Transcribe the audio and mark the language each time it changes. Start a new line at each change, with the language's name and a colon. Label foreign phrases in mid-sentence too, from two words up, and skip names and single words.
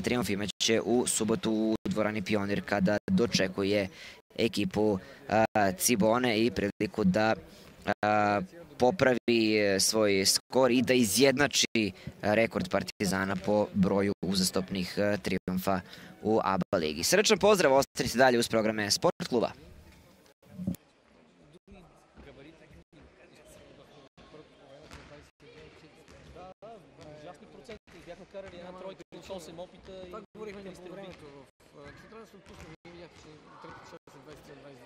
Serbian: trijumf imaće u subotu u dvorani Pionir, kada dočekuje ekipu Cibone i priliku da popravi svoj skor i da izjednači rekord Partizana po broju uzastopnih trijumfa u ABA ligi. Srečan pozdrav, ostanite dalje uz programe Sport kluba.
Bulgarian: Бяхме карали една тройка от 8 опита и... Това говорихме ние по времето. Трябва да се отпуснем, не видях, че трети шанс е 23-22.